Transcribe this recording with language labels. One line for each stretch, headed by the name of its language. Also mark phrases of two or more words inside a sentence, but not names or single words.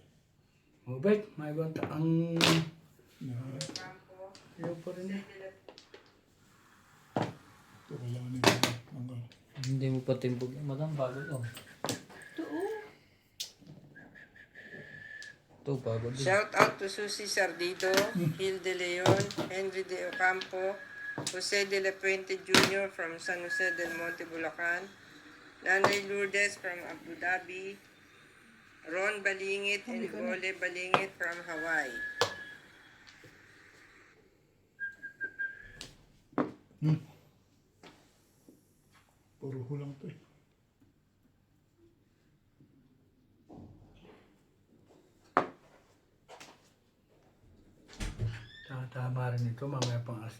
Filipino: Mabait, may banta ang... Na, Ayaw pa rin eh. ito kailangan nila. Hindi mo pa timbog yung madam bago to. Ito bago din.
English: Shout out to Susie Sardito, Gil De Leon, Henry De Ocampo, Jose De La Puente Jr. from San Jose del Monte, Bulacan, Nanay Lourdes from Abu Dhabi, Ron Balingit and Gole Balingit from Hawaii.
Filipino: Puro hulang to eh. Tama rin ito, mamaya pang alas.